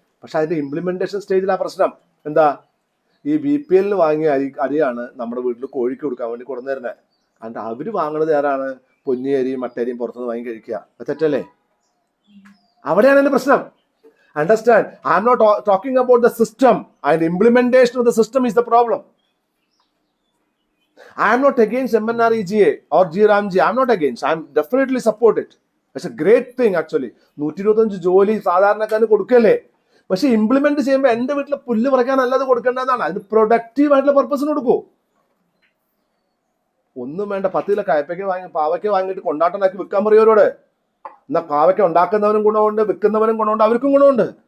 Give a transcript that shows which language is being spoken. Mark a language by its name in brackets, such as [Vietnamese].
[Malayalam] പക്ഷെ അതിന്റെ ഇംപ്ലിമെന്റേഷൻ സ്റ്റേജിലാ പ്രശ്നം. എന്താ? ഈ BPL വാങ്ങിയ അരിയാണ് നമ്മുടെ വീട്ടിൽ കോഴിക്ക് കൊടുക്കാൻ വേണ്ടി കൊടുന്നിരുന്നത്. കാരണം അവര് വാങ്ങണത് ആരാണ്? പൊന്നി അരിയും മട്ടരിയും പുറത്തുനിന്ന് വാങ്ങി കഴിക്കുക. തെറ്റല്ലേ? അവിടെയാണ് എന്റെ പ്രശ്നം. Understand? [English] I am not talking about the system and implementation of the system is the problem. I am not against MNREGA or GRAMG. I am not against. I am definitely support it. It's a great thing actually. [Malayalam] 125 ജോലി സാധാരണക്കാരന് കൊടുക്കല്ലേ? പക്ഷെ implement ചെയ്യുമ്പോൾ എന്റെ വീട്ടിലെ പുല്ല് പറിക്കാനല്ല അത് കൊടുക്കേണ്ടതാണ്, അതിന് പ്രൊഡക്റ്റീവ് ആയിട്ടുള്ള പർപ്പസിന് കൊടുക്കൂ. ഒന്നും വേണ്ട, 10 കിലോ പാവയ്ക്ക വാങ്ങിയിട്ട് കൊണ്ടാട്ടനാക്കി വിൽക്കാൻ പറയുവരോട്. എന്നാ പാവയ്ക്ക ഉണ്ടാക്കുന്നവനും ഗുണമുണ്ട്, വിൽക്കുന്നവനും ഗുണമുണ്ട്, അവർക്കും ഗുണമുണ്ട്.